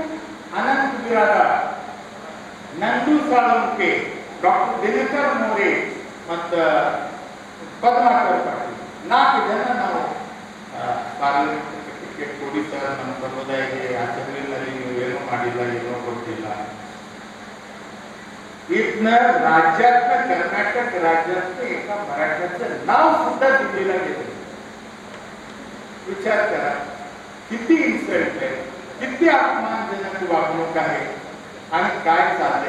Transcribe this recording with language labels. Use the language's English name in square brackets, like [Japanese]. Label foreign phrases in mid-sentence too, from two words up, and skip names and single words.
[Kannada] ಅನಂತ ಬಿರಾದಾರ್, ನಂದು ಸಾಳುಂಕೆ, ಡಾಕ್ಟರ್ ದಿನಕರ್ ಮೋರೆ ಮತ್ತು ಪದ್ಮಾಕರ್ ಪಾಟೀಲ್ 4 ಜನ ನಾವು [English] parliament ticket [Kannada] ಕೊಡಿ ಸರ್, ನಮ್ಮ ಸಮುದಾಯಕ್ಕೆ ಅಸೆಂಬ್ಲಿನಲ್ಲಿ ನೀವು ಏನೂ ಮಾಡಿಲ್ಲ, ಏನೋ ಕೊಟ್ಟಿಲ್ಲ. [Marathi] इथनं राज्यातनं कर्नाटक राज्यातनं एका मराठ्याचं नाव सुद्धा दिल्लीला गेलं. विचार करा किती इन्सल्ट आहे, किती अपमानजनक वागणूक आहे आणि काय चाललंय.